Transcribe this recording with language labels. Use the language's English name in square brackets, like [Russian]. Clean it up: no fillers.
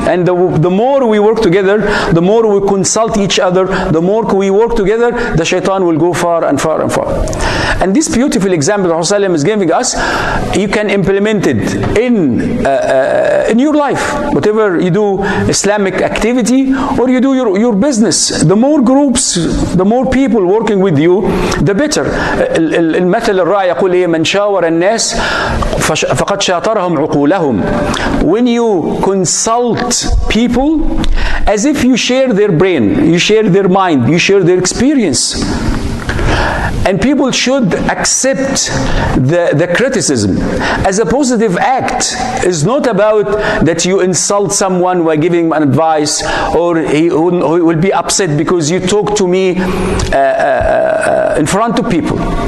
[English] And the more we work together, the more we consult each other, the more we work together, the shaitan will go far and far and far. And this beautiful example that Rasul is giving us, you can implement it in your life. Whatever you do, Islamic activity, or you do your business, the more groups, the more people working with you, the better. [Arabic] المثل الرائع يقول إيه: من شاور الناس فقد شاطرهم عقولهم. [English] When you consult people, as if you share their brain, you share their mind, you share their experience. And people should accept the criticism as a positive act. It's not about that you insult someone by giving him an advice, or he will be upset because you talk to me in front of people.